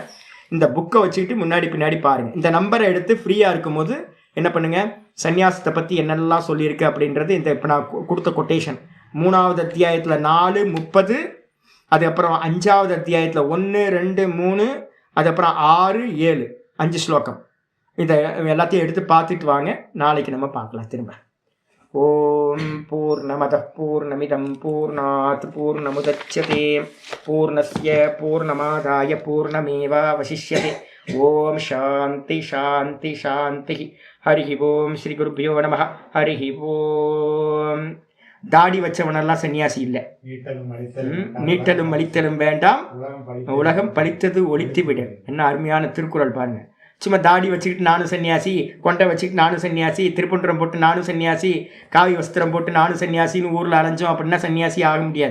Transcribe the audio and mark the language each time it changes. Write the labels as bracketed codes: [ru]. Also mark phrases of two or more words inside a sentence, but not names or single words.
[ta] இந்த புக்கை வச்சுக்கிட்டு முன்னாடி பின்னாடி பாருங்கள். இந்த நம்பரை எடுத்து ஃப்ரீயாக இருக்கும்போது என்ன பண்ணுங்கள், சன்னியாசத்தை பற்றி என்னெல்லாம் சொல்லியிருக்கு அப்படின்றது இந்த இப்போ நான் கொடுத்த கொட்டேஷன் மூணாவது அத்தியாயத்தில் 4, 30, அதுக்கப்புறம் 5வது அத்தியாயத்தில் 1, 2, 3, அதுக்கப்புறம் 6, 7, 5 ஸ்லோகம். இதை எல்லாத்தையும் எடுத்து பார்த்துட்டு வாங்க. நாளைக்கு நம்ம பார்க்கலாம் திரும்ப. [sa] ओम् पूर्णमदः पूर्णमिदम् पूर्णात् पूर्णमुदच्यते पूर्णस्य पूर्णमादाय पूर्णमेवावशिष्यते. ओम् शान्ति शान्ति शान्ति. हरि ओम् श्री गुरुभ्यो नमः. हरि ओम्. [ta] தாடி வச்சவனெல்லாம் சன்னியாசி இல்லை. நீட்டலும் அழித்தலும் வேண்டாம், உலகம் பழித்தது ஒழித்து விடு. என்ன அருமையான திருக்குறள் பாருங்க. சும்மா தாடி வச்சுக்கிட்டு நானும் சன்னியாசி, கொண்டை வச்சுக்கிட்டு நானும் சன்னியாசி, திருப்பன்றம் போட்டு நானும் சன்னியாசி, காவி வஸ்திரம் போட்டு நானும் சன்னியாசின்னு ஊரில் அலைஞ்சோம் அப்படின்னா சன்னியாசி ஆக முடியாது.